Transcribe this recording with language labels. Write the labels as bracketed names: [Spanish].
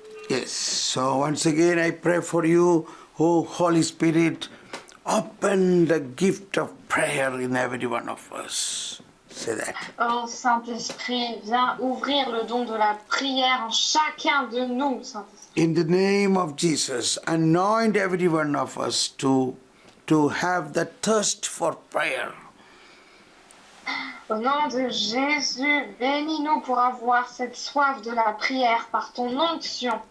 [English] Yes, so once again I pray for you, oh Holy Spirit, open the gift of prayer in every one of us. Say that. [French] Oh Saint-Esprit, viens ouvrir le don de la prière en chacun de nous, Saint-Esprit. [English] In the name of Jesus, anoint every one of us to have the thirst for prayer. [French] Au nom de Jésus, bénis-nous pour avoir cette soif de la prière par ton onction.